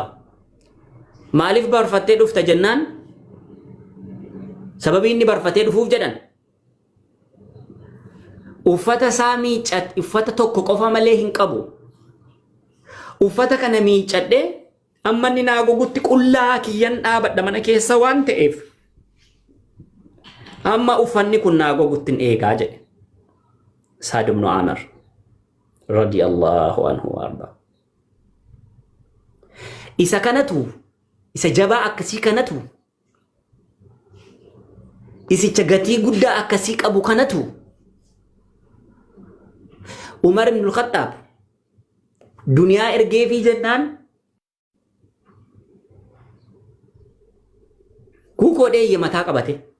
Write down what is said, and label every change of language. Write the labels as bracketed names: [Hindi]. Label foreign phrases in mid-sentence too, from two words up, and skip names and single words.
[Oromo] Maaliif barfatee dhufta jennaan sababii inni barfatee dhufuuf jedhan uffata isaa miiccadhe uffata tokko qofa malee hin qabu. Uffata kana miiccadhe amma inni naa gogutti qullaa kiyyan dhaabadha mana keessa waan ta'eef amma uffanni kun naa gogutti hin eegaa jedhe Saad ibn Amr [Arabic] رضي الله عنه [Oromo] warda isa kanatu isa jabaa akkasii kanatu isicha gatii guddaa akkasii qabu kanatu Umar ibn al-Khattab duniyaa ergee fi jennaan kuukoo dheeyye mataa qabate